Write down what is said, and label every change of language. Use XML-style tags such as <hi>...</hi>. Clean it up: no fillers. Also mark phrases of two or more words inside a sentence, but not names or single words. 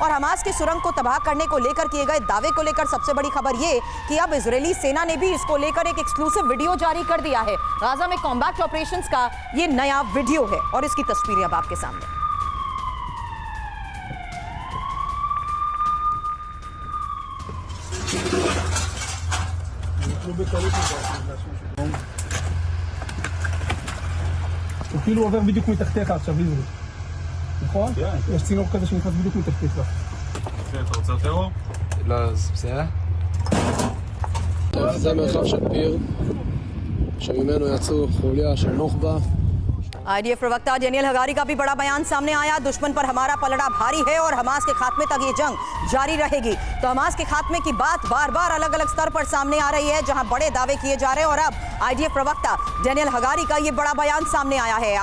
<hi>और हमास की सुरंग को तबाह करने को लेकर किए गए दावे को लेकर सबसे बड़ी खबर ये कि अब इजरायली सेना ने भी इसको लेकर एक</hi> <en>exclusive video</en> <hi>जारी कर दिया है। गाजा में</hi> <en>combat operations</en> <hi>का ये नया वीडियो है और इसकी तस्वीरें अब आपके सामने।</hi> <he>כאילו עובר בדיוק מתחתיך עכשיו, נכון? יש צינור כזה שנכנס בדיוק מתחתיך. אתה רוצה יותר אור? לא, זה בסדר. זה מרחב של פיר, שממנו יצאו חוליה של נוח'בה.</he> <hi>आईडीएफ प्रवक्ता डेनियल हगारी का भी बड़ा बयान सामने आया। दुश्मन पर हमारा पलड़ा भारी है और हमास के खात्मे तक ये जंग जारी रहेगी। तो हमास के खात्मे की बात बार बार अलग अलग स्तर पर सामने आ रही है, जहां बड़े दावे किए जा रहे हैं और अब आईडीएफ प्रवक्ता डेनियल हगारी का ये बड़ा बयान सामने आया है।</hi>